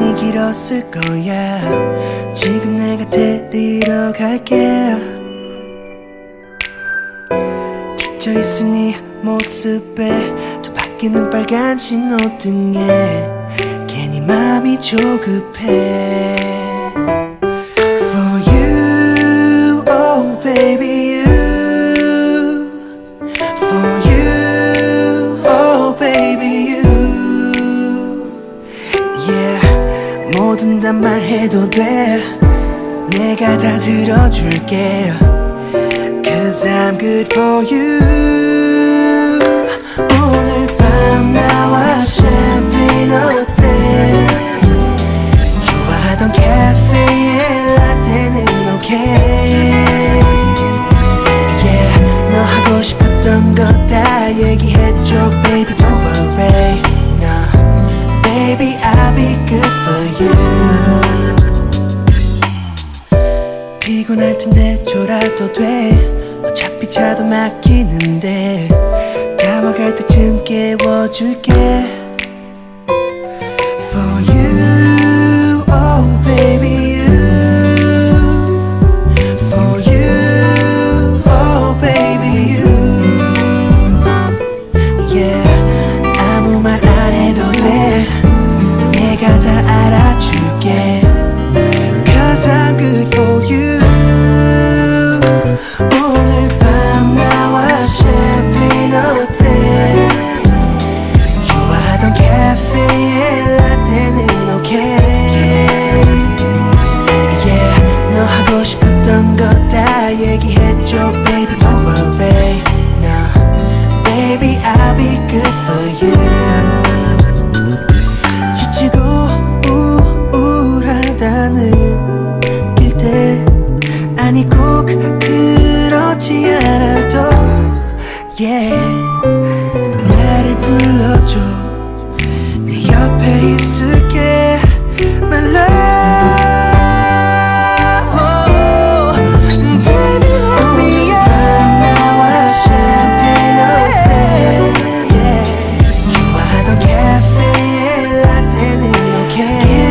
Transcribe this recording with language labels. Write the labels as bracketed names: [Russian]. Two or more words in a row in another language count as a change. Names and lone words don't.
[Korean] 잃었을 거야. 지금 내가 데리러 갈게. 지쳐있은 네 모습에 또 바뀌는 빨간 신호등에 괜히 마음이 조급해. [English] For you, oh baby you. For you, oh baby you. Yeah, [Korean] 뭐든 다 말해도 돼. 내가 다 들어줄게. [English] Cause I'm good for you. [Korean] 오늘 밤 나와 샴페인 어때? 좋아하던 카페에 라떼는 okay. Yeah, 너 하고 싶었던 거 다 얘기해줘 [English] baby don't worry. No, baby I'll be good for you. [Korean] 피곤할 텐데 졸아도 돼. 어차피 차도 막히는데 다 와갈 때쯤 깨워줄게. [English] For you, oh baby you. For you, oh baby you. Yeah, [Korean] 아무 말 안 해도 돼. 내가 다 알아줄게. [English] Cause I'm good for you. [Korean] 오늘 밤 나와 샴페인 어때? 좋아하던 카페에 라떼는 okay. Yeah, 너 하고 싶었던 거 다 얘기해줘 [English] baby don't worry. No, baby I'll be good for you. [Korean] 지치고 우울하다는 길 때 아니 꼭 그렇지 않아도 yeah, 나를 불러줘. 내 옆에 있을게 [English] my love. Oh, baby let me out. [Korean] 나와 샴페인 어때? Yeah, 좋아하던 카페에 라떼는 okay.